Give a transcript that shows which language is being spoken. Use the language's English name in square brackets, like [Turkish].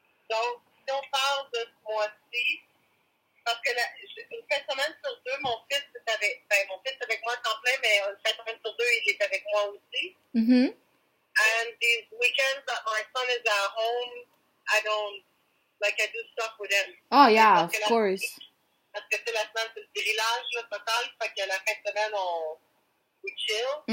[French] Donc, si on parle de ce mois-ci, parce que une fin de semaine sur 2, mon fils est avec moi à temps plein, mais une fin de semaine sur 2, il est avec moi aussi. Mm-hmm. [English] And these weekends that my son is at home, I do stuff with him. Oh, yeah, of course. [French] Parce que la semaine, c'est le grillage, là, total. Fait que la fin de semaine, [English] we chill.